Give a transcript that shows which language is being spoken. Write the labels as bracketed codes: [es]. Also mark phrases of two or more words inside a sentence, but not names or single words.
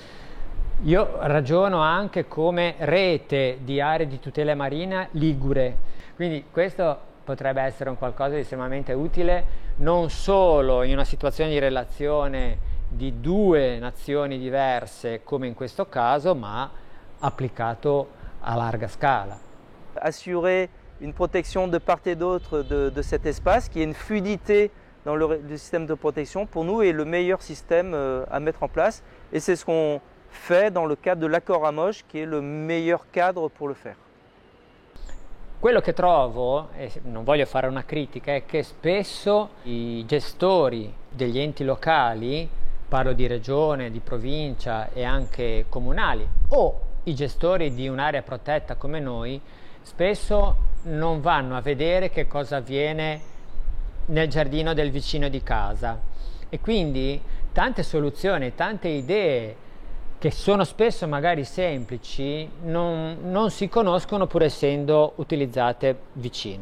[it] Io ragiono anche come rete di aree di tutela marina ligure, quindi questo potrebbe essere un qualcosa di estremamente utile non solo in una situazione di relazione di due nazioni diverse come in questo caso, ma applicato a larga scala. [fr] Assurer une protection de part et d'autre de cet espace, qui est une fluidité dans le système de protection, pour nous est le meilleur système à mettre en place, et c'est ce qu'on fait dans le cadre de l'accord Ramoge, qui est le meilleur cadre pour le faire. [it] Quello che trovo, e non voglio fare una critica, è che spesso i gestori degli enti locali, parlo di regione, di provincia e anche comunali, o i gestori di un'area protetta come noi, spesso non vanno a vedere che cosa avviene nel giardino del vicino di casa, e quindi tante soluzioni, tante idee che sono spesso magari semplici, non si conoscono pur essendo utilizzate vicino.